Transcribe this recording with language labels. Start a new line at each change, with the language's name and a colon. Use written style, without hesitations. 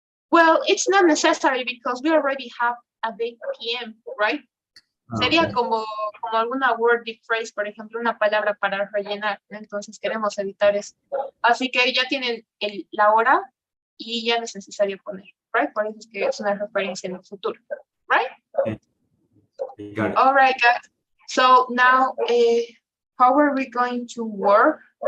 English: Well, it's not necessary because we already have at 8 p.m., right?
Spanish: Sería Okay. como alguna wordy phrase, por ejemplo, una palabra para rellenar, ¿no? Entonces queremos evitar eso. Así que ya tienen la hora y ya no es necesario poner, right? Por eso es que es una referencia en el futuro, right?
English: Okay. Got it. All right, guys. So now, how are we going to work?